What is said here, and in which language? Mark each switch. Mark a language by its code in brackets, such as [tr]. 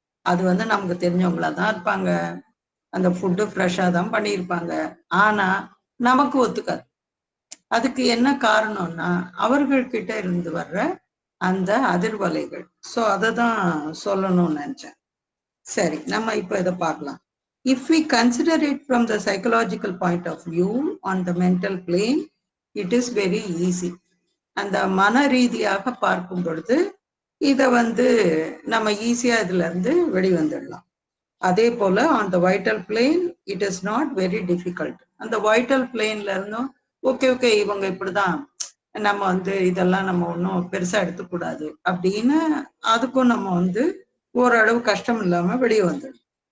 [ta] அது வந்து நமக்கு தெரிஞ்சவங்களா தான் இருப்பாங்க. அந்த ஃபுட்டு ஃப்ரெஷ்ஷாக தான் பண்ணியிருப்பாங்க. ஆனா நமக்கு ஒத்துக்காது. அதுக்கு என்ன காரணம்னா அவர்கள்கிட்ட இருந்து வர்ற அந்த அதிர்வலைகள். ஸோ அதை தான் சொல்லணும்னு நினைச்சேன். சரி, நம்ம இப்போ இதை பார்க்கலாம். [en] If we consider it from the psychological point of view on the mental plane, it is very easy. [ta] அந்த மன ரீதியாக பார்க்கும் பொழுது இதை வந்து நம்ம ஈஸியா இதுல இருந்து வெளிவந்துடலாம். அதே போல [en] On the vital plane it is not very difficult. [ta] அந்த வைட்டல் பிளேன்ல இருந்தும் ஓகே இவங்க இப்படிதான், நம்ம வந்து இதெல்லாம் நம்ம ஒன்றும் பெருசா எடுத்துக்கூடாது அப்படின்னு அதுக்கும் நம்ம வந்து ஓரளவு கஷ்டம் இல்லாம வெளியே வந்துடும்.